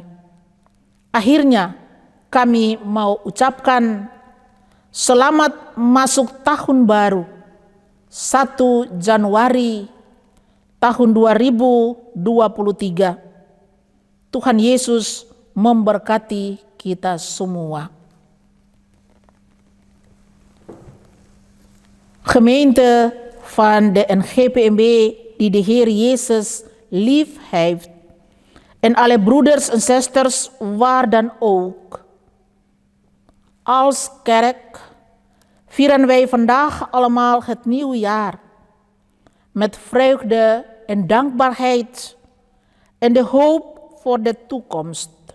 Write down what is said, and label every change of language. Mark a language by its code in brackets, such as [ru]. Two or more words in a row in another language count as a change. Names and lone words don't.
[id] Akhirnya kami mau ucapkan selamat masuk tahun baru 1 Januari tahun 2023. Tuhan Yesus memberkati kita semua. [nl] Gemeente van de NGPMB die de Heer Jezus lief heeft, en alle broeders en zusters waar dan ook. Als kerk vieren wij vandaag allemaal het nieuwe jaar met vreugde en dankbaarheid en de hoop voor de toekomst.